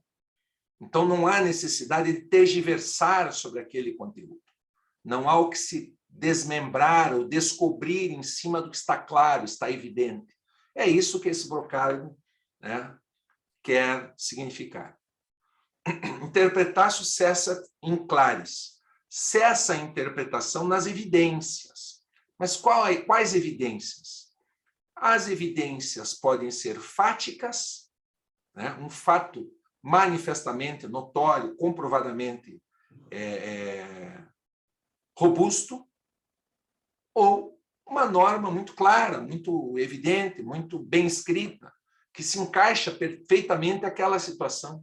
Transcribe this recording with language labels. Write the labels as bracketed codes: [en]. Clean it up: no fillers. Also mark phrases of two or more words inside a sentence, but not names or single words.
[pt] Então não há necessidade de tergiversar sobre aquele conteúdo. Não há o que se desmembrar ou descobrir em cima do que está claro, está evidente. É isso que esse brocardo, né, quer significar. [la] Interpretatio cessa in claris. [pt] Cessa a interpretação nas evidências. Mas quais evidências? As evidências podem ser fáticas, né? Um fato manifestamente, notório, comprovadamente robusto, ou uma norma muito clara, muito evidente, muito bem escrita, que se encaixa perfeitamente naquela situação.